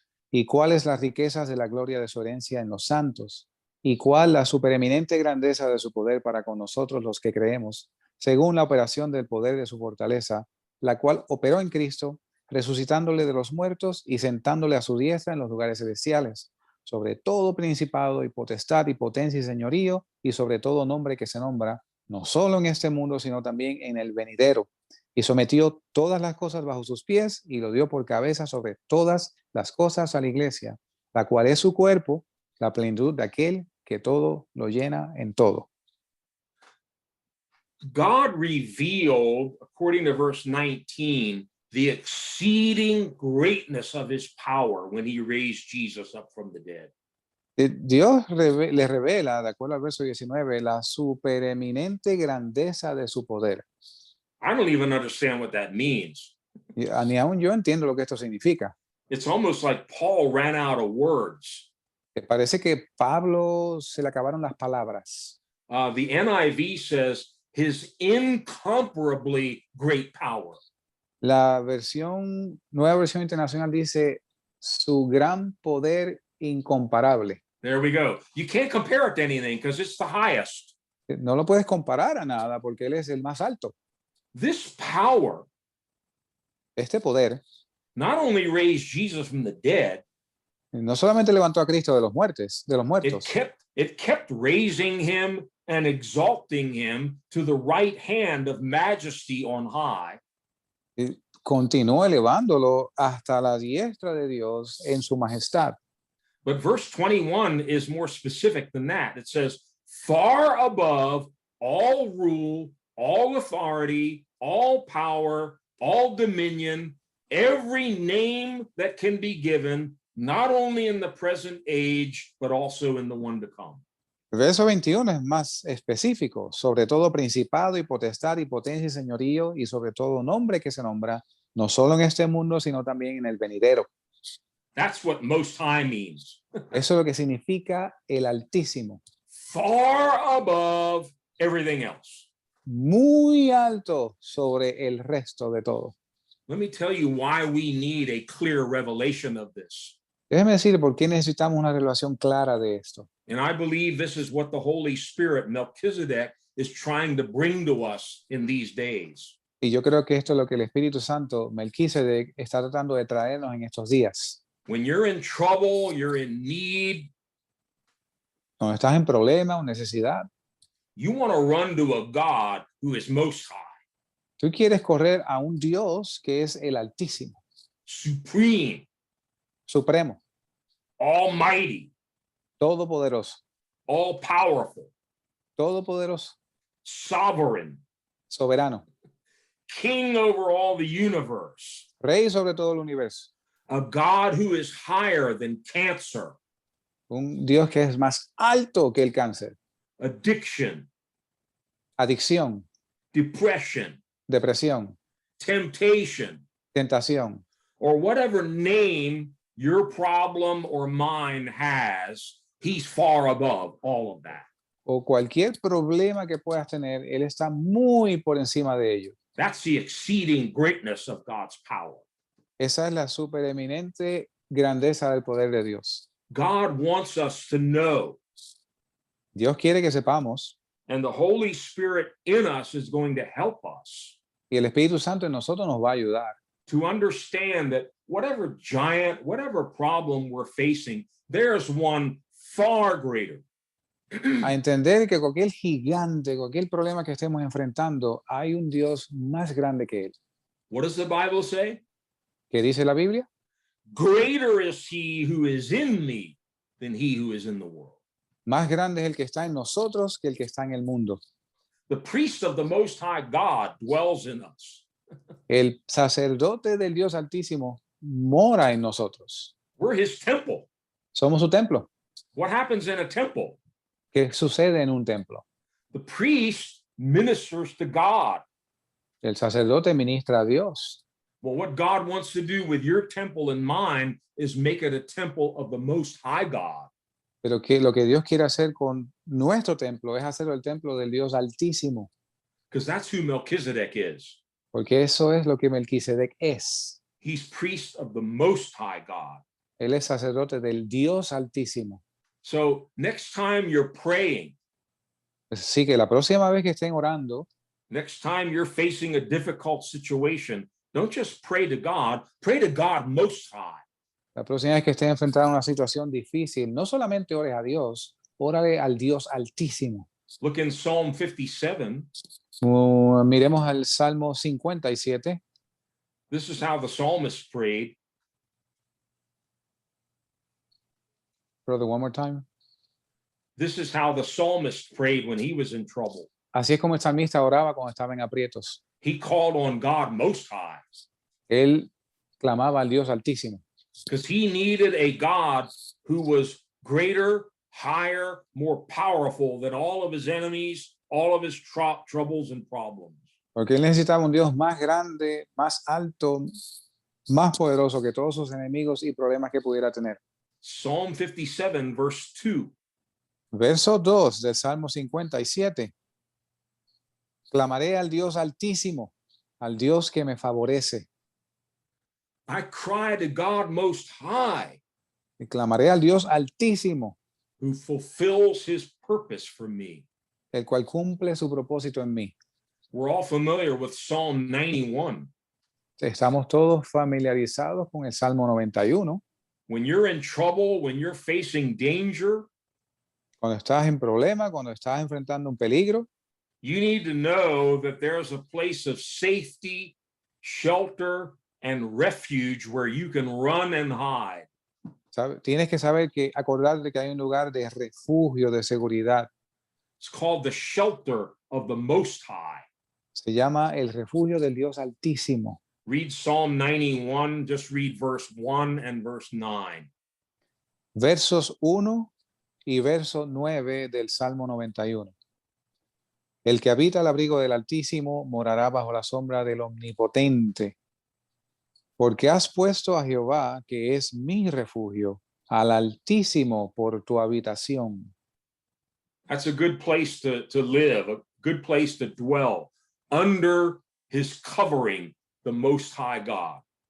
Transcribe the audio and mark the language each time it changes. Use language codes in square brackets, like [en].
[es] y cuáles las riquezas de la gloria de su herencia en los santos y cuál la supereminente grandeza de su poder para con nosotros los que creemos, según la operación del poder de su fortaleza, la cual operó en Cristo, resucitándole de los muertos y sentándole a su diestra en los lugares celestiales, sobre todo principado y potestad y potencia y señorío, y sobre todo nombre que se nombra, no solo en este mundo, sino también en el venidero. Y sometió todas las cosas bajo sus pies y lo dio por cabeza sobre todas las cosas a la iglesia, la cual es su cuerpo, la plenitud de aquel que todo lo llena en todo. [en] God revealed, according to verse 19, the exceeding greatness of his power when he raised Jesus up from the dead. [es] Dios le revela, de acuerdo al verso 19, la supereminente grandeza de su poder. [en] I don't even understand what that means. [es] Ni aún yo entiendo lo que esto significa. [en] It's almost like Paul ran out of words. [es] Parece que Pablo se le acabaron las palabras. [en] The NIV says his incomparably great power. [es] La nueva versión internacional dice su gran poder incomparable. [en] There we go. You can't compare it to anything because it's the highest. [es] No lo puedes comparar a nada porque él es el más alto. [en] This power [es] Este poder [en] not only raised Jesus from the dead, [es] no solamente levantó a Cristo de los muertos, [en] it kept raising him and exalting him to the right hand of majesty on high. [es] Continuó elevándolo hasta la diestra de Dios en su majestad. [en] But verse 21 is more specific than that. It says, far above all rule, all authority, all power, all dominion, every name that can be given, not only in the present age, but also in the one to come. [es] El verso 21 es más específico, sobre todo principado y potestad y potencia y señorío y sobre todo nombre que se nombra, no solo en este mundo, sino también en el venidero. [en] That's what Most High means. [es] Eso es lo que significa el Altísimo. [en] Far above everything else. [es] Muy alto sobre el resto de todo. [en] Let me tell you why we need a clear revelation of this. [es] Déjeme decirle por qué necesitamos una relación clara de esto. [en] And I believe this is what the Holy Spirit, Melchizedek, is trying to bring to us in these days. [es] Y yo creo que esto es lo que el Espíritu Santo, Melquisedec, está tratando de traernos en estos días. [en] When you're in trouble, you're in need, [es] Cuando estás en problema o necesidad, [en] you want to run to a God who is most high, [es] tú quieres correr a un Dios que es el Altísimo, [en] supreme, [es] Supremo, [en] almighty, [es] Todopoderoso, [en] all powerful, [es] Todopoderoso, [en] sovereign, [es] Soberano, [en] king over all the universe, [es] Rey sobre todo el universo. [en] a God who is higher than cancer, [es] Un Dios que es más alto que el cáncer, [en] addiction, [es] adicción, [en] depression, [es] depresión, [en] temptation, [es] tentación, [en] or whatever name your problem or mine has, he's far above all of that. [es] o cualquier problema que puedas tener, Él está muy por encima de ello. [en] That's the exceeding greatness of God's power. [es] Esa es la supereminente grandeza del poder de Dios. [en] God wants us to know, [es] Dios quiere que sepamos, [en] and the Holy Spirit in us is going to help us [es] y el Espíritu Santo en nosotros nos va a ayudar [en] to understand that whatever giant, whatever problem we're facing, there's one far greater. [es] a entender que cualquier gigante, cualquier problema que estemos enfrentando, hay un Dios más grande que Él. [en] What does the Bible say? [es] ¿Qué dice la Biblia? [en] Greater is he who is in me than he who is in the world. [es] Más grande es el que está en nosotros que el que está en el mundo. [en] The priest of the Most High God dwells in us. [es] El sacerdote del Dios Altísimo mora en nosotros. [en] We're his temple. [es] Somos su templo. [en] What happens in a temple? [es] ¿Qué sucede en un templo? [en] The priest ministers to God. [es] El sacerdote ministra a Dios. [en] Well, what God wants to do with your temple and mine is make it a temple of the Most High God. [es] Pero que lo que Dios quiere hacer con nuestro templo es hacerlo el templo del Dios Altísimo, [en] Because that's who Melchizedek is. [es] porque eso es lo que Melquisedec es. [en] He's priest of the Most High God. [es] Él es sacerdote del Dios Altísimo. [en] So next time you're praying, [es] Así que la próxima vez que estén orando, [en] next time you're facing a difficult situation, don't just pray to God Most High. [es] la próxima vez que estén enfrentando una situación difícil, no solamente ores a Dios, órale al Dios Altísimo. [en] Look in Psalm 57. [es] Miremos al Salmo 57. [en] This is how the psalmist prayed. Brother, one more time. This is how the psalmist prayed when he was in trouble. [es] Así es como el salmista oraba cuando estaba en aprietos. [en] He called on God Most High [es] Él clamaba al Dios Altísimo, [en] because he needed a God who was greater, higher, more powerful than all of his enemies, all of his troubles and problems. [es] porque él necesitaba un Dios más grande, más alto, más poderoso que todos sus enemigos y problemas que pudiera tener. [en] Psalm 57, verse 2. [es] Verso 2 del Salmo 57. Clamaré al Dios Altísimo, al Dios que me favorece. [en] I cry to God Most High, [es] Y clamaré al Dios Altísimo, [en] who fulfills his purpose for me. [es] el cual cumple su propósito en mí. [en] We're all familiar with Psalm 91. [es] Estamos todos familiarizados con el Salmo 91. [en] When you're in trouble, when you're facing danger, [es] Cuando estás en problema, cuando estás enfrentando un peligro, [en] you need to know that there's a place of safety, shelter, and refuge where you can run and hide. [es] tienes que saber acordarte que hay un lugar de refugio, de seguridad. [en] It's called the shelter of the Most High. [es] Se llama el refugio del Dios Altísimo. [en] Read Psalm 91, just read verse 1 and verse 9. [es] Versos 1 y verso 9 del Salmo 91. El que habita el abrigo del Altísimo morará bajo la sombra del Omnipotente. Porque has puesto a Jehová, que es mi refugio, al Altísimo por tu habitación. [en] That's a good place to live, a good place to dwell, under his covering, the Most High God.